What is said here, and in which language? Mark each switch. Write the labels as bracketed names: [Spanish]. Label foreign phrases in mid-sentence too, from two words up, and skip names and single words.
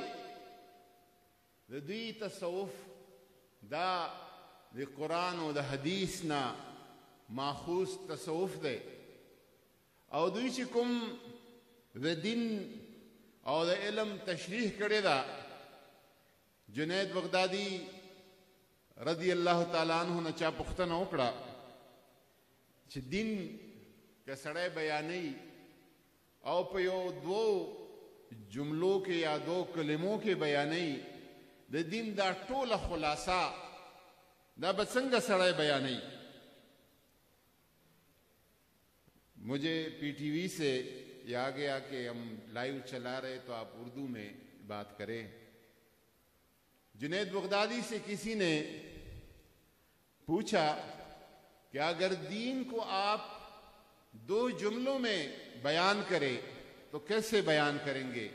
[Pashto] د دوی تصوف دا د قرآن او د حدیث نه ماخوذ تصوف دی، او دوی چې کوم د دین او د علم تشریح کړې ده، جنید بغدادی رضی اللہ تعالیٰ عنہ نے چا پختنه وکړه چې دین که سړی بیانوي او په یو دو جملو کې یا دو کلمو کې بیانوي، د دین دا ټوله خلاصه دا به څنګه سړی بیانوي. [Urdu] مجھے پی ٹی وی سے یہ آ گیا کہ ہم لائیو چلا رہے تو آپ اردو میں بات کریں. جنید بغدادی سے کسی نے پوچھا کہ اگر دین کو آپ دو جملوں میں بیان کریں تو کیسے بیان کریں گے؟